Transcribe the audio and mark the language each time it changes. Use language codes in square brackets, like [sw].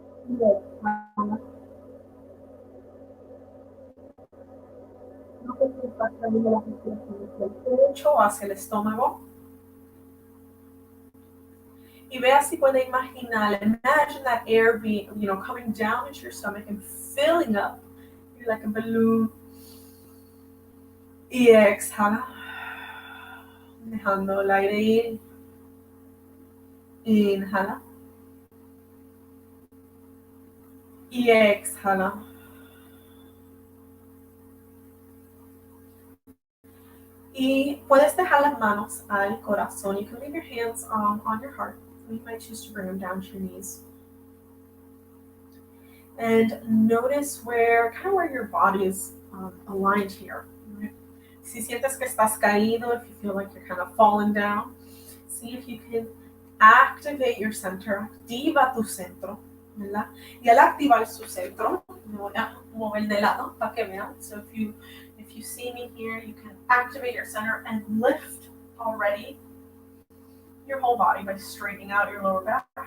[es] Yes, no sé si está saliendo la respiración del pecho hacia el estómago. Y vea si puede imaginar, [en] imagine that air being, coming down into your stomach and filling up. You're like a balloon. [es] Y exhala. Dejando el aire ir. Inhala. Y exhala. Y puedes dejar las manos al corazón. [en] You can leave your hands on your heart. You might choose to bring them down to your knees. And notice kind of where your body is aligned here. Right? [es] Si sientes que estás caído, [en] if you feel like you're kind of falling down, see if you can activate your center. [es] Activa tu centro, ¿verdad? Y al activar su centro, me voy a mover de lado para que vean. [en] So if you see me here, you can activate your center and lift already your whole body by straightening out your lower back.